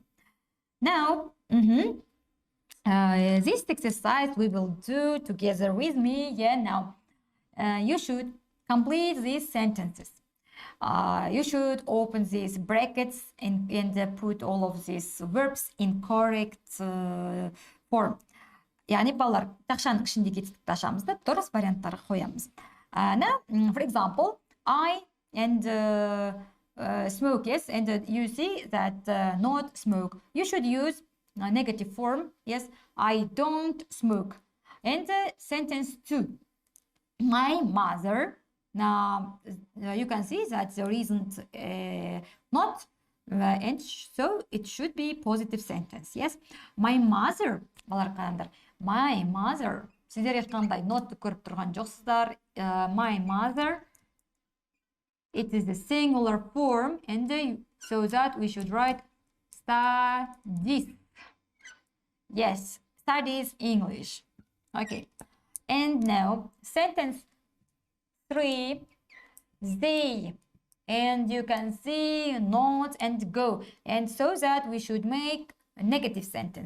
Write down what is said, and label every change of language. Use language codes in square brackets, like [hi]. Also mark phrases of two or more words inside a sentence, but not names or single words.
[en] Now, this exercise we will do together with me. Yeah, now you should complete these sentences. You should open these brackets and put all of these verbs in correct form. [kk] Яғни балалар тақшаның ішіндегі етістікті ашамыз да дұрыс варианттарға қоямыз. [en] Now, for example, I and smoke, yes, and you see that not smoke. You should use a negative form. Yes, I don't smoke. And sentence 2, my mother. Now, you can see that there isn't not, and so it should be positive sentence. Yes, my mother. My mother. [kk] Сіздер ешқандай not көріп тұрған жоқсыздар. [en] My mother. It is the singular form, and so that we should write studies. Yes, studies English. Okay, and now sentence 3, they, and you can see not and go, and so that we should make a negative sentence.